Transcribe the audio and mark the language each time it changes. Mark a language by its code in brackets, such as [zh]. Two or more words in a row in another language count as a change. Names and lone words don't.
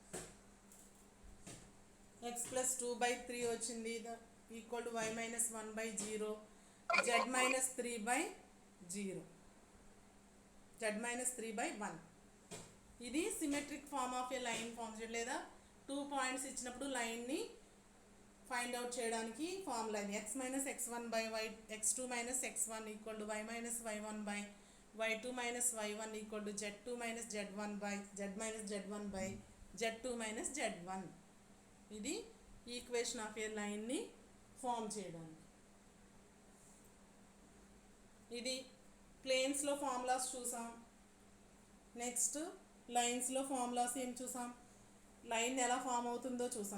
[en] x plus 2/3 వచ్చింది equal to y minus 1/0, z minus 3/0, z minus 3/1. [te] ఇది [en] symmetric form of a line form [te] చేయడం, లేదా 2 పాయింట్స్ ఇచ్చినప్పుడు లైన్ని [en] find out [te] చేయడానికి ఫార్ములా ఇది. [en] x minus x1/y, x2 minus x1 equal to y minus y1/y2 minus y1 equal to z2 minus z1/z minus z1/z2 minus z1. [te] ఇది [en] equation of a line form [te] చేయడానికి. ఇది [en] planes formulas [te] చూసాం. [en] next lines formulas [te] ఏం చూసాం, లైన్ ఎలా ఫామ్ అవుతుందో చూసాం.